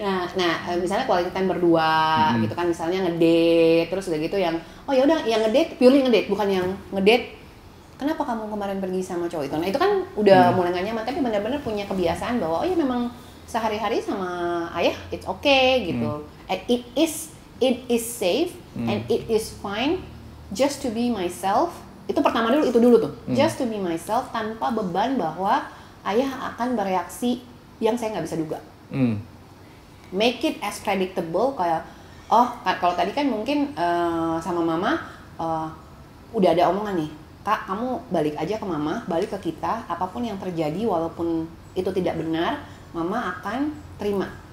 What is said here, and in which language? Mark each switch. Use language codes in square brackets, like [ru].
[id] Nah, misalnya quality time berdua gitu kan, misalnya ngedate, terus udah gitu yang oh ya udah yang ngedate purely ngedate, bukan yang ngedate kenapa kamu kemarin pergi sama cowok itu. Nah, itu kan udah mulai gak nyaman, tapi benar-benar punya kebiasaan bahwa oh ya memang sehari-hari sama ayah [en] it's okay [id] gitu. [en] And it is safe and it is fine just to be myself. [id] Itu pertama dulu, itu dulu tuh. [en] Just to be myself [id] tanpa beban bahwa ayah akan bereaksi yang saya nggak bisa duga. [en] Make it as predictable, [id] kayak kalau tadi kan mungkin sama mama udah ada omongan nih, Kak kamu balik aja ke mama, balik ke kita, apapun yang terjadi walaupun itu tidak benar, mama akan terima.